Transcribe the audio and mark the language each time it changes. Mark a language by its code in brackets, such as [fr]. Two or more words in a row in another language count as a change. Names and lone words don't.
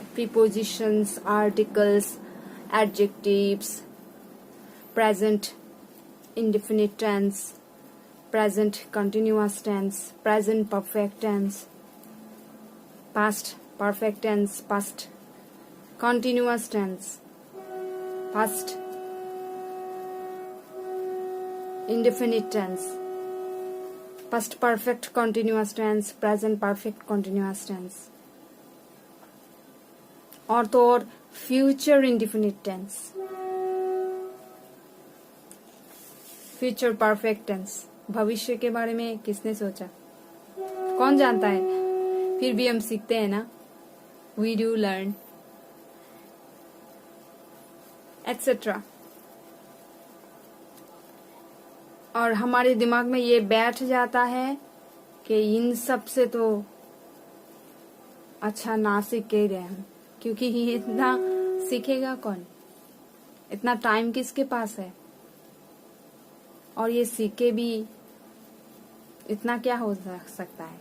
[en] prepositions, articles, adjectives, present indefinite tense, present continuous tense, present perfect tense, past perfect tense, past continuous tense, past indefinite tense, past perfect continuous tense, present perfect continuous tense, [hi] और तो और [en] future indefinite tense, future perfect tense. [hi] भविष्य के बारे में किसने सोचा? कौन जानता है? फिर भी हम सीखते हैं ना. [en] We do learn, etc. [hi] और हमारे दिमाग में ये बैठ जाता है कि इन सब से तो अच्छा ना सीख के रहे हैं, क्योंकि ये इतना सीखेगा कौन, इतना टाइम किसके पास है, और ये सीखे भी इतना क्या हो सकता है।